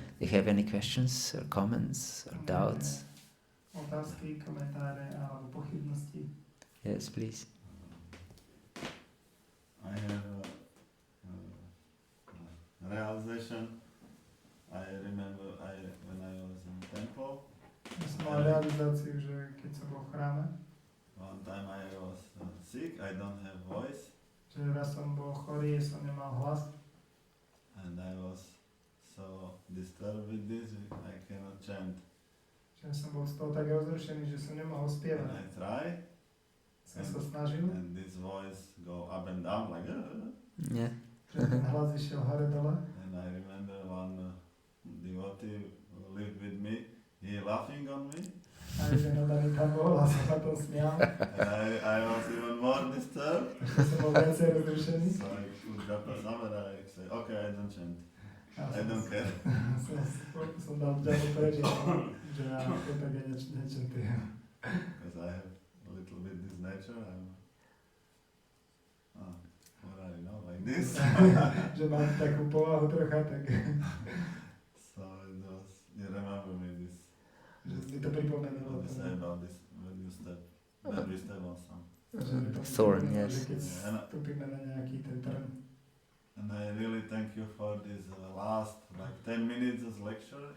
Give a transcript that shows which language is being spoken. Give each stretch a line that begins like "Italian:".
English: Do you have any questions or comments or doubts?
Slovak: Otázky, komentáre alebo pochybnosti?
English: Yes, please. I have a realization. I remember when I was in temple.
Slovak: Ja som mal realizáciu, že keď som bol v chráme,
English: One time I was sick, I don't have voice,
Slovak: že raz som bol chorý, som nemal hlas
English: and I was so disturbed with this, I cannot chant.
Slovak: že som bol z toho tak rozrušený, že som nemohol
English: And
Slovak: spievať.
English: I try,
Slovak: Som sa snažil,
English: and this voice go up and down like Yeah.
Slovak: že ten hlas išiel hore dole.
English: And I remember one devotee who lived with me, he laughing on me,
Slovak: A jeden odaný tam bol a som na tom smial.
English: and I was even more disturbed.
Slovak: Takže som bol viacej rozrušený.
English: So I put Japa and I say, okay, I don't chant.
Slovak: A
English: I don't care.
Slovak: som dal ďalej preč, že ja to tak ja nečentujem.
English: Because I have a little bit this nature. What I know, like this.
Slovak: Že mám takú povahu trocha, tak
English: So it was, you remember me this,
Slovak: že mi to pripomenulo.
English: what you say about this, when we step on some.
Slovak: Že mi to
English: Thorn,
Slovak: pripomenulo,
English: yes.
Slovak: že keď vstúpime na nejaký ten trn.
English: And I really thank you for this last like 10 minutes of lecture.